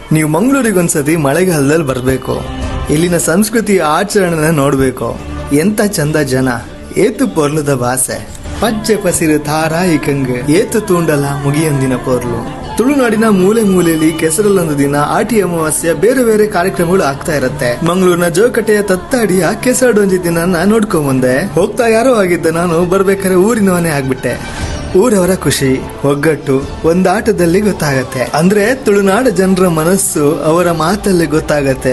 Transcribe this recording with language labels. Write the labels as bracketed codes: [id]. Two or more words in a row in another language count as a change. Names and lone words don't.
[kn] ನೀವು ಮಂಗಳೂರಿಗೊಂದ್ಸತಿ ಮಳೆಗಾಲದಲ್ಲಿ ಬರಬೇಕು. ಇಲ್ಲಿನ ಸಂಸ್ಕೃತಿ ಆಚರಣೆನ ನೋಡಬೇಕು. [tcy] ಎಂತ ಚಂದ ಜನ, ಏತು ಪೊರ್ಲುದ ಭಾಷೆ, ಪಚ್ಚೆ ಪಸಿರು ತಾರಾಯಿಕಂಗೆ ಏತು ತೂಂಡಲ ಮುಗಿಯೊಂದಿನ ಪೊರ್ಲು. [kn] ತುಳುನಾಡಿನ ಮೂಲೆ ಮೂಲೆಯಲ್ಲಿ ಕೆಸರಲ್ಲೊಂದು ದಿನ ಆಟಿ ಅಮಾವಾಸ್ಯ ಬೇರೆ ಬೇರೆ ಕಾರ್ಯಕ್ರಮಗಳು ಆಗ್ತಾ ಇರತ್ತೆ. ಮಂಗಳೂರಿನ ಜೋಕಟೆಯ ತತ್ತಾಡಿಯ ಕೆಸರಡೊಂಜಿ ದಿನ ನೋಡ್ಕೊಂಡ್ ಬಂದೆ. ಹೋಗ್ತಾ ಯಾರೋ ಆಗಿದ್ದ ನಾನು ಬರ್ಬೇಕಾದ್ರೆ ಊರಿನವನೇ ಆಗ್ಬಿಟ್ಟೆ. ಊರವರ ಖುಷಿ ಒಗ್ಗಟ್ಟು ಒಂದಾಟದಲ್ಲಿ ಗೊತ್ತಾಗತ್ತೆ. ಅಂದ್ರೆ ತುಳುನಾಡ ಜನರ ಮನಸ್ಸು ಅವರ ಮಾತಲ್ಲಿ ಗೊತ್ತಾಗತ್ತೆ.